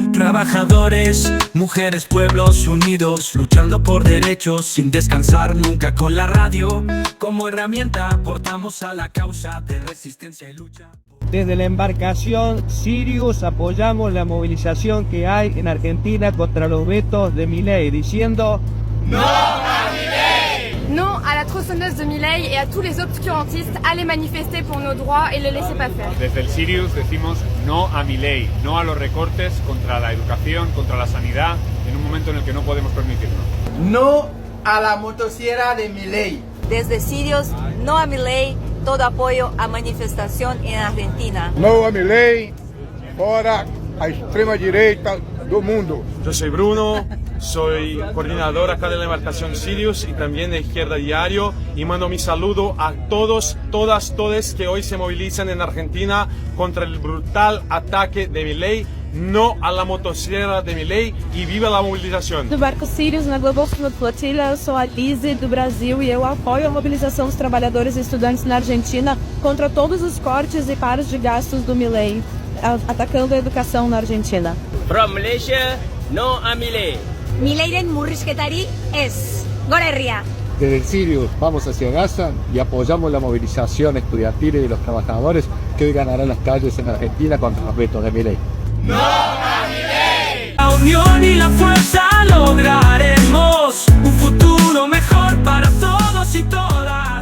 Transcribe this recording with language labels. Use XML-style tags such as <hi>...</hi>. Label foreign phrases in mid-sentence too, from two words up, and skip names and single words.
<es>Trabajadores, mujeres, pueblos unidos, luchando por derechos sin descansar nunca. Con la radio como herramienta aportamos a la causa de resistencia y lucha. Desde la embarcación Sirius apoyamos la movilización que hay en Argentina contra los vetos de Milei, diciendo ¡No a Milei!</es> <fr>Non à la tronçonneuse de Milei et à tous les obscurantistes, allez manifester pour nos droits et le laissez pas faire.</fr> <es>Desde el Sirius decimos no a Milei, no a los recortes contra la educación, contra la sanidad, en un momento en el que no podemos permitirlo. No a la motosierra de Milei. Desde Sirius, no a Milei, todo apoyo a manifestación en Argentina. No a Milei,</es> <pt>fora a extrema direita do mundo.</pt> <es>Yo soy Bruno, soy coordinador acá de la embarcación Sirius y también de Izquierda Diario, y mando mi saludo a todos, todas que hoy se movilizan en Argentina contra el brutal ataque de Milei.</es> <pt>No a la motosserra de Milei e viva a mobilização. Do barco Sirius na Global Flotilla, eu sou a Lise do Brasil e eu apoio a mobilização dos trabalhadores e estudantes na Argentina contra todos os cortes e paros de gastos do Milei, atacando a educação na Argentina.</pt> <en>From Malaysia,</en> <es>no a Milei.</es> <eu>Mileiren murrizketari ez. Gora herria.</eu> <es>Desde el Sirius vamos hacia Gaza y apoyamos la movilización estudiantil y de los trabajadores que hoy ganarán las calles en Argentina contra los vetos de Milei. ¡No a Milei! La unión y la fuerza lograremos un futuro mejor para todos y todas.</es>